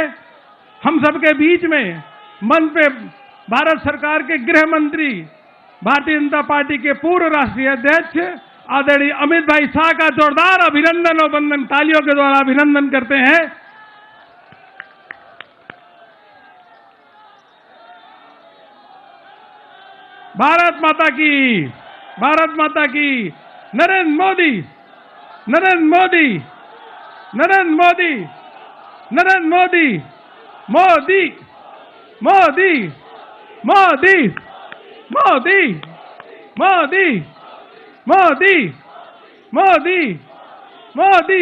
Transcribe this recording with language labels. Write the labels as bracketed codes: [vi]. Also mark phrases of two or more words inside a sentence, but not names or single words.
[hi] हम सबके बीच में मंच पे भारत सरकार के गृह मंत्री, भारतीय जनता पार्टी के पूर्व राष्ट्रीय अध्यक्ष आदरणीय अमित भाई शाह का जोरदार अभिनंदन और वंदन तालियों के द्वारा अभिनंदन करते हैं। भारत माता की, भारत माता की, नरेंद्र मोदी, नरेंद्र मोदी, नरेंद्र मोदी, नरेंद्र मोदी, मोदी, मोदी, मोदी, मोदी, मोदी, मोदी, मोदी, मोदी,